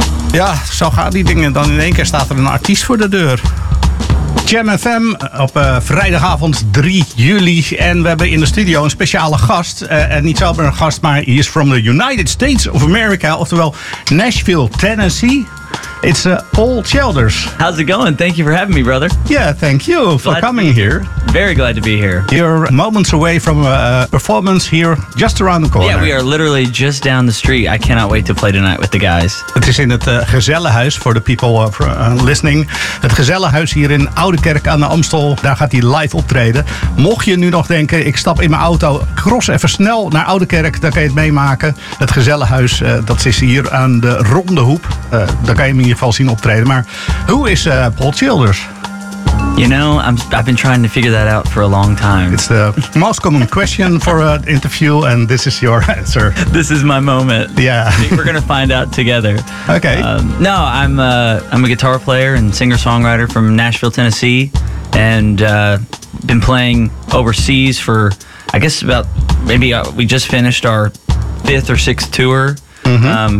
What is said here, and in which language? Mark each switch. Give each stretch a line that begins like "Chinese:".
Dutch: Ja, zo gaan die dingen. Dan in één keer staat er een artiest voor de deur. Jam FM op vrijdagavond 3 juli. En we hebben in de studio een speciale gast. En niet zomaar een gast, maar
English: he is from the United States of America.
Dutch: Oftewel Nashville, Tennessee.
English: It's Paul Childers. How's it going? Thank you for having me, brother. Yeah, thank you for coming here. Very glad to be here. You're moments away from a performance here just around the corner. Yeah, we are literally just down the street. I cannot wait to play tonight with the guys.
Dutch: Het is in het Gezellenhuis
English: for the people listening.
Dutch: Het Gezellenhuis hier in Oudekerk aan de Amstel. Daar gaat hij live optreden. Mocht je nu nog denken, ik stap in mijn auto, cross even snel naar Oudekerk. Dan kan je het meemaken. Het Gezellenhuis, dat is hier aan de Ronde Hoep. Daar kan je in ieder geval zien optreden. Maar hoe is Paul Childers?
English: You know, I've been trying to figure that out for a long time. It's the most common question for an interview, and this is your answer. This is my moment. Yeah. We're going to find out together. Okay. No, I'm a guitar player and singer-songwriter from Nashville, Tennessee, and been playing overseas for, I guess, about maybe we just finished our fifth or sixth tour. Mm-hmm.